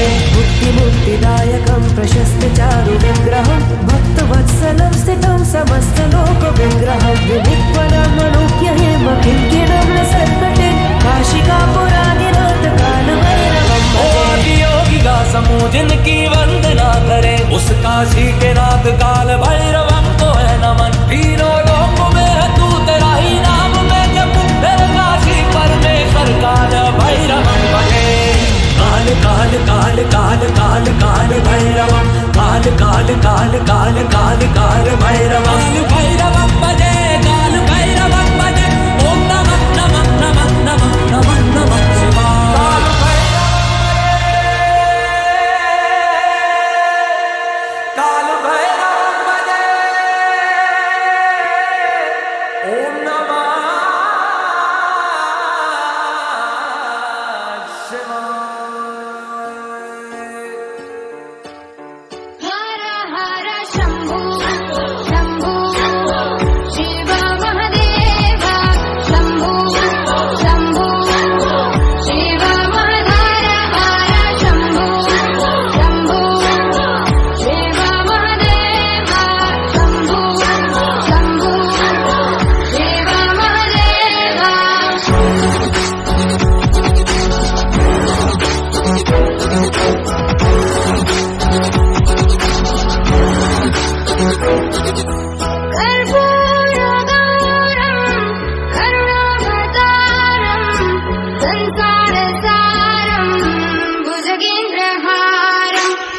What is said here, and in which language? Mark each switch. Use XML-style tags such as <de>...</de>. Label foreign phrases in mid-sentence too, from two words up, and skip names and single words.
<sa>मुक्तिदायकं प्रशस्त चारु विग्रहं भक्तवत्सलं स्थितं समस्तलोकविग्रहं विनित्वनं मनुज्ञ हेम किङ्किणं लसत्कटे काशिकापुरादिनाथ काल भैरवं भजे।</sa> <hi>योगी का समूह जिनकी वंदना करे उस काशी के नाथ काल भैरवं को है नमन। तीनों लोक में है तू तेरा ही नाम में जप मेरे काशी परमेश्वर</hi> <sa>काल भैरवं भजे। काल काल काल काल काल काल भैरवं काल काल काल काल काल काल भैरवं भैरवं भजे काल भैरवं भजे। ओम नमः नमः नमः नमः नमः नमः शिवाय। काल भैरवं भजे ओम नमः शिवाय। हर हर शंभू शंभू शिव महादेव शंभू शंभू शिव महाधर हर शंभू शंभू शिव महादेव शंभू शंभू शिव महादेव। कर्पूरगौरं करुणावतारं संसारसारं भुजगेन्द्रहारं</sa>